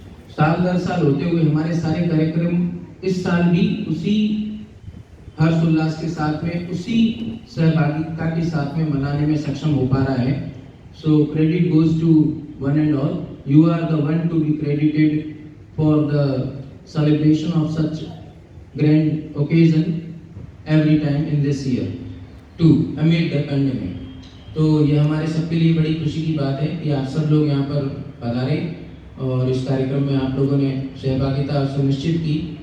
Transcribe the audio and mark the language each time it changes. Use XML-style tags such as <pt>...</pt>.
<hi>साल दर साल होते हुए हमारे सारे कार्यक्रम इस साल भी उसी हर्षोल्लास के साथ में, उसी सहभागिता के साथ में मनाने में सक्षम हो पा रहा है।</hi> <en>So credit goes to one and all. You are the one to be credited for the celebration of such grand occasion every time in this year too amid the pandemic।</en> <hi>तो ये हमारे सबके लिए बड़ी खुशी की बात है कि आप सब लोग यहाँ पर पधारे और इस कार्यक्रम में आप लोगों ने सहभागिता सुनिश्चित की।</hi>